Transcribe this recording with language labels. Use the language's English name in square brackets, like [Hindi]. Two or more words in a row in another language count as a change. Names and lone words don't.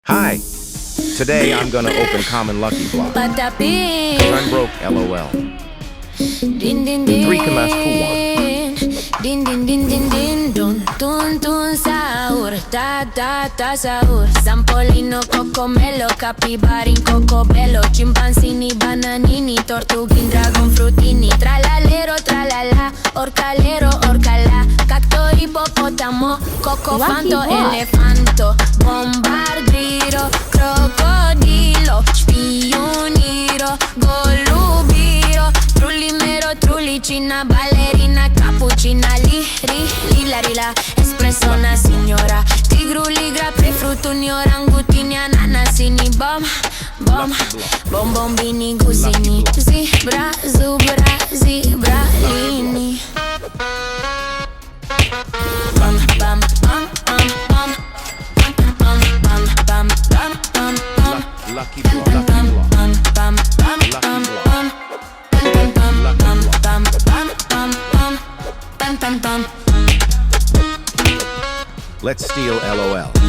[English] Hi! Today I'm gonna open Common Lucky Block. Cause I'm broke, [Romanian] LOL. 3 câmași cu 1. Din din din din din dun tun tun saur ta ta ta [Italian] saur Sampolino cocomelo capibari cocobello Chimpanzini bananini tortughin dragon frutini Tralalero tralala orcalero orcala Cacto hipopotamo cocofanto elefanto Bombardiro crocodilo Spioniro golubiro Trullimero trullicina ballerina Cappuccina lila rila espressona signora Tigru ligra pe frutuni orangutini ananasini bom bombini gusini Zebra zubra zebra lini Bam bam bam bam bam bam bam bam bam bam bam [English] Lucky Block, Lucky Block. bam bam bam bam bam Let's steal LOL.